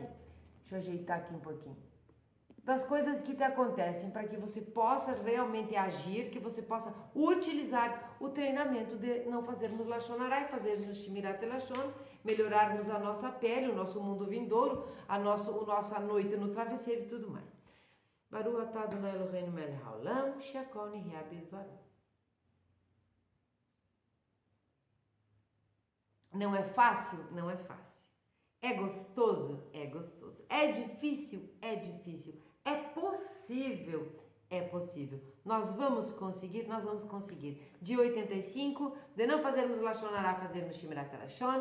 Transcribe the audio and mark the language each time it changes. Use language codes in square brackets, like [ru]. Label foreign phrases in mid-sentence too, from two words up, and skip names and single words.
[pt] Deixa eu ajeitar aqui um pouquinho. Das coisas que te acontecem, para que você possa realmente agir, que você possa utilizar o treinamento de não fazermos [he] לשון הרע [pt] e fazermos [he] שמירת לשון, [pt] melhorarmos a nossa pele, o nosso mundo vindouro, a nossa noite no travesseiro e tudo mais. [he] ברוך אתה אדני אלהינו מלך העולם, שהכל נהיה בדברו. [pt] Não é fácil? Não é fácil. É gostoso? É gostoso. É difícil? É difícil. É possível? É possível. Nós vamos conseguir? Nós vamos conseguir. Dia 85, de não fazermos [he] לשון הרע, [pt] fazermos [he] שמירת לשון.